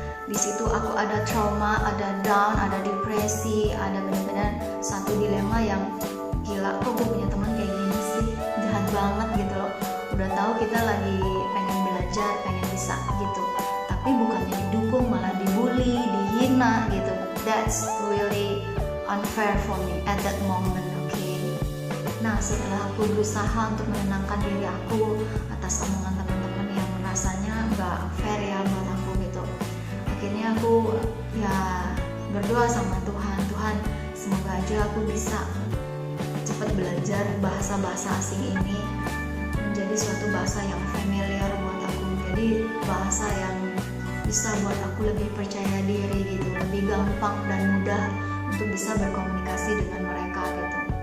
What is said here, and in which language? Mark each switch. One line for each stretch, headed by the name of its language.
Indonesian: Di situ aku ada trauma, ada down, ada depresi, ada benar-benar satu dilema yang gila, kok gue punya teman kayak gini sih, jahat banget gitu loh. Udah tahu kita lagi pengen belajar, pengen bisa gitu, tapi bukannya didukung malah dibully, dihina gitu.
English: That's really unfair for me at that moment, okay?
Indonesian: Nah, setelah aku berusaha untuk menenangkan diri aku atas omongan teman-teman yang rasanya nggak fair ya buat aku gitu, akhirnya aku ya berdoa sama Tuhan, Tuhan semoga aja aku bisa cepat belajar bahasa-bahasa asing ini menjadi suatu bahasa yang familiar buat aku, jadi bahasa yang bisa buat aku lebih percaya diri gitu, lebih gampang dan mudah untuk bisa berkomunikasi dengan mereka gitu.